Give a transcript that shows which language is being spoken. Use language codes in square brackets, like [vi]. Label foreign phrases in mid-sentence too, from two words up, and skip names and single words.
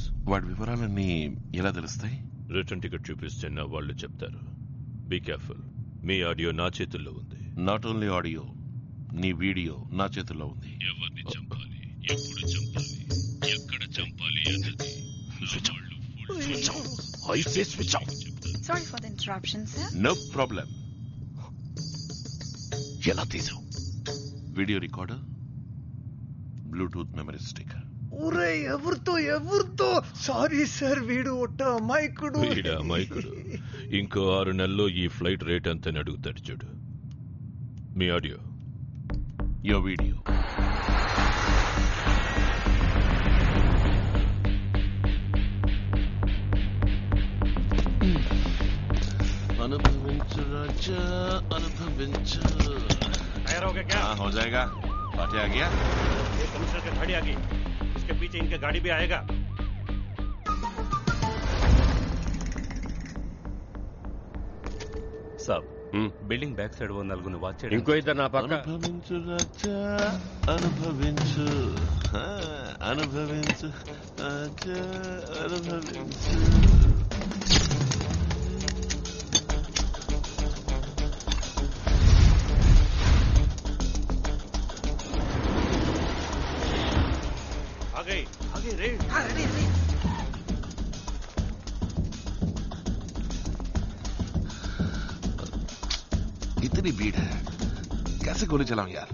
[te] వాడి వివరాలన్నీ ఎలా తెలుస్తాయి? రిటర్న్ టికెట్ చూపిస్తే నా వాళ్ళు చెప్తారు. [en] be careful, [te] మీ ఆడియో నా చేతుల్లో ఉంది. [en] not only audio, [te] నీ వీడియో నా చేతుల్లో ఉంది. ఎవరిని చంపాలి, ఎప్పుడు చంపాలి, ఎక్కడ చంపాలి అన్నది [en] Sorry for the interruption, sir. No problem. [te] ఎలా తీసావు? [en] video recorder, Bluetooth memory stick. [te] ఊరే ఎవరితో? [en] sorry sir, [te] వీడు ఒట్ట అమాయకుడు. అమాయకుడు ఇంకో 6 నెలల్లో ఈ [en] flight rate [te] అంతని అడుగుతాడు చూడు. మీ ఆడియో, యో వీడియో. అనుభవించు రాజా, అనుభవించు. [hi] तैयार हो गया क्या? हाँ, हो जाएगा. पार्टी आ गया. ये कमिश्नर की गाड़ी आ गई, इसके पीछे इनके गाड़ी भी आएगा. साहब, [en] building back side [te] ఓ నలుగురిని వాచ్ చేయండి. ఇంకో ఇద్దరు నా పక్క. అనుభవించు రాజా, అనుభవించు. అనుభవించు రాజా, అనుభవించు. [hi] आगे रे. हाँ, रेडी. इतनी भीड़ है, कैसे गोली चलाऊं यार?